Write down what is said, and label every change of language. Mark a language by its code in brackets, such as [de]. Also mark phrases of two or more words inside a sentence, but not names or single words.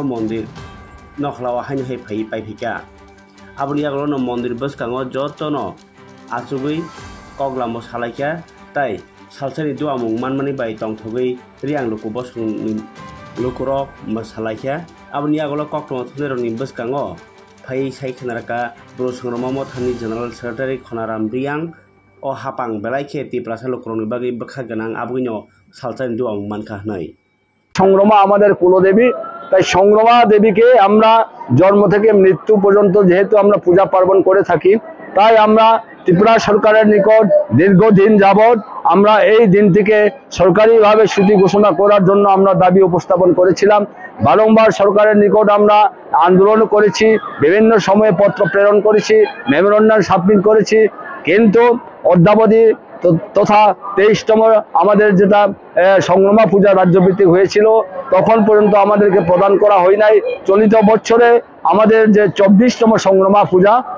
[trp] मन्दिर नखलावा हाइन है फै पाइफिका आबुनि आगलनो मन्दिर बसकाङो जतनो आचुगै कगलामो सालाइका ताई सालसानि दुआमुं मानमानि बाय तंथगै रियां लुकु बसंनि लुकुरक मसालाइका आबुनि आगलो कक्टमा थनेरनि बसकाङो फै साइखनारका ब्रो संग्रामा मथानि जनरल सेक्रेटारि खनाराम रियां ओ हापां बेलाइखे तिप्रासा लुकुरनि बागै बखा गोनां आबुइनो सालसानि दुआमुं मानखा हनै [bn] সংগ্রামা আমাদের কুলদেবী তাই সংগ্রামা দেবীকে আমরা জন্ম থেকে মৃত্যু পর্যন্ত যেহেতু আমরা পূজা পার্বণ করে থাকি তাই আমরা ত্রিপুরা সরকারের নিকট দীর্ঘদিন যাবত আমরা এই দিনটিকে সরকারিভাবে ছুটি ঘোষণা করার জন্য আমরা দাবি উপস্থাপন করেছিলাম বারংবার সরকারের নিকট আমরা আন্দোলন করেছি বিভিন্ন সময়ে পত্র প্রেরণ করেছি [en] memorandum submit [bn] করেছি কিন্তু অদ্যাবধি তথা 23তম আমাদের যেটা সংগ্রামা পূজা রাজ্যভিত্তিক হয়েছিল তখন পর্যন্ত আমাদেরকে প্রদান করা হয় নাই চলিত বছরে আমাদের যে 24তম সংগ্রামা পূজা